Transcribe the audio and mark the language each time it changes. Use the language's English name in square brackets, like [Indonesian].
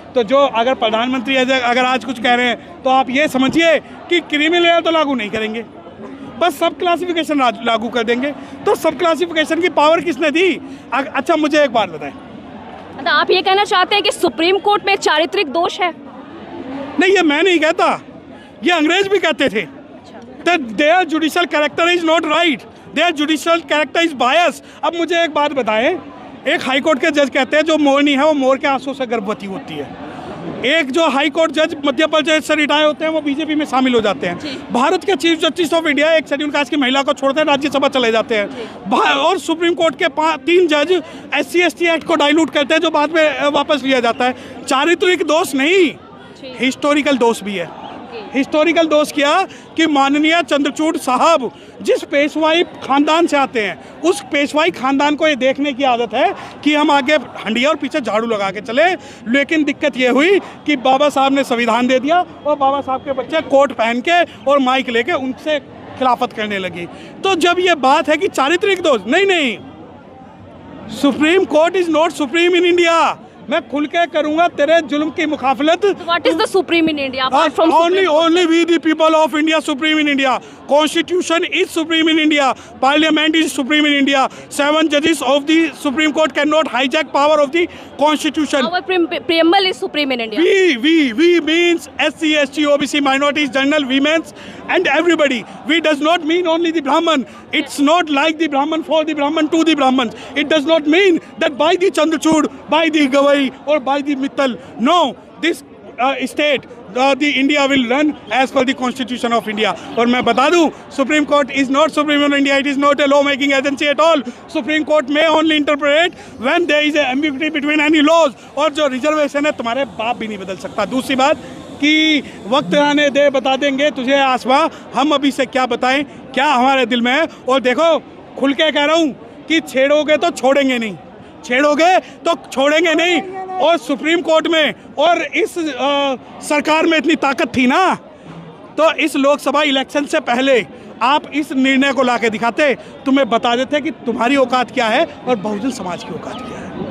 [Hindi] तो जो अगर प्रधानमंत्री अगर आज कुछ कह रहे हैं तो आप ये समझिए कि क्रीमी लेयर तो लागू नहीं करेंगे, बस सब क्लासिफिकेशन लागू कर देंगे। तो सब क्लासिफिकेशन की पावर किसने दी? अच्छा मुझे एक बात बताएं, तो आप ये कहना चाहते हैं कि सुप्रीम कोर्ट में चारित्रिक दोष है? नहीं, ये मैं नहीं कहता, ये अंग्रेज भी कहते थे। [English] Their judicial character is not right. Their judicial character is biased. [Hindi] अब मुझे एक बात बताएं, एक हाई कोर्ट के जज कहते हैं जो मोरनी है वो मोर के आंसू से गर्भवती होती है। एक जो हाई कोर्ट जज मध्य प्रदेश से रिटायर होते हैं वो बीजेपी में शामिल हो जाते हैं। भारत के चीफ जस्टिस ऑफ इंडिया एक शेड्यूल कास्ट की महिला को छोड़ते हैं, राज्यसभा चले जाते हैं। और सुप्रीम कोर्ट के 3 जज SC/ST एक्ट को डाइल्यूट करते हैं जो बाद में वापस लिया जाता है। चारित्रिक दोष नहीं, हिस्टोरिकल दोष भी है। हिस्टोरिकल दोष किया कि माननीय चंद्रचूड़ साहब जिस पेशवाई खानदान से आते हैं उस पेशवाई खानदान को ये देखने की आदत है कि हम आगे हंडिया और पीछे झाड़ू लगा के चले। लेकिन दिक्कत ये हुई कि बाबा साहब ने संविधान दे दिया और बाबा साहब के बच्चे कोट पहन के और माइक लेके उनसे खिलाफत करने लगी। तो जब ये बात है कि चारित्रिक दोष, नहीं, [English] Supreme Court is not supreme in India. [Hindi] मैं खुल के करूंगा तेरे जुल्म की मुखाफलत। [English] What is the supreme in India? Only we the people of India supreme in India. Constitution is supreme in India. Parliament is supreme in India. 7 judges of the Supreme Court cannot hijack power of the Constitution. Our preamble is supreme in India. We means SC/ST, OBC, minorities, general, women's, and everybody. We does not mean only the Brahman. It's not like the Brahman for the Brahman to the Brahmans. It does not mean that by the Chandrachud, by the Gawai or by the Mittal. No, this state, the India will run as per the Constitution of India. [Hindi] और मैं बता दूं, [English] Supreme Court is not supreme in India. It is not a law making agency at all. Supreme Court may only interpret when there is a ambiguity between any laws. [Hindi] और जो reservation है तुम्हारे बाप भी नहीं बदल सकता। दूसरी बात कि वक्त आने दे बता देंगे तुझे आसमां, हम अभी से क्या बताएं क्या हमारे दिल में है। और देखो खुल के कह रहा हूँ कि छेड़ोगे तो छोड़ेंगे नहीं, छेड़ोगे तो छोड़ेंगे नहीं। और सुप्रीम कोर्ट में और इस सरकार में इतनी ताकत थी ना, तो इस लोकसभा इलेक्शन से पहले आप इस निर्णय को लाके दिखाते, तुम्हें बता देते कि तुम्हारी औकात क्या है और बहुजन समाज की औकात क्या है।